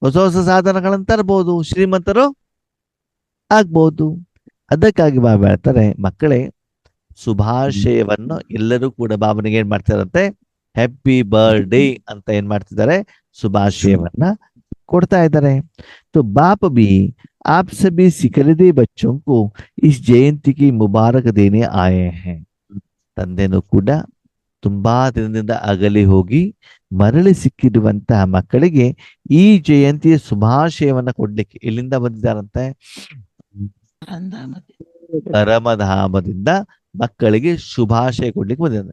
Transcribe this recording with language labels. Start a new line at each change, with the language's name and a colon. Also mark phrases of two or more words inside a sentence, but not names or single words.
Kannada: ಹೊಸ ಹೊಸ ಸಾಧನಗಳನ್ನು ತರಬಹುದು, ಶ್ರೀಮಂತರು ಆಗ್ಬಹುದು. ಅದಕ್ಕಾಗಿ ಬಾಬಾ ಹೇಳ್ತಾರೆ, ಮಕ್ಕಳೇ ಶುಭಾಶಯವನ್ನು ಎಲ್ಲರೂ ಕೂಡ ಬಾಬನಿಗೆ ಏನ್ ಮಾಡ್ತಾರಂತೆ,
English: happy birthday
Kannada: ಅಂತ ಏನ್ ಮಾಡ್ತಿದ್ದಾರೆ, ಶುಭಾಶಯವನ್ನ ಕೊಡ್ತಾ ಇದ್ದಾರೆ.
Hindi: तो बाप भी आप सभी सिकलदे बच्चों को इस जयंती की मुबारक देने आए हैं.
Kannada: ತಂದೆನೂ ಕೂಡ ತುಂಬಾ ದಿನದಿಂದ ಅಗಲಿ ಹೋಗಿ ಮರಳಿ ಸಿಕ್ಕಿರುವಂತಹ ಮಕ್ಕಳಿಗೆ ಈ ಜಯಂತಿಯ ಶುಭಾಶಯವನ್ನ ಕೊಡ್ಲಿಕ್ಕೆ ಎಲ್ಲಿಂದ ಬಂದಿದ್ದಾರಂತೆ, ಪರಮಧಾಮದಿಂದ ಮಕ್ಕಳಿಗೆ ಶುಭಾಶಯ ಕೊಡ್ಲಿಕ್ಕೆ ಬಂದಿದ್ದಾರೆ.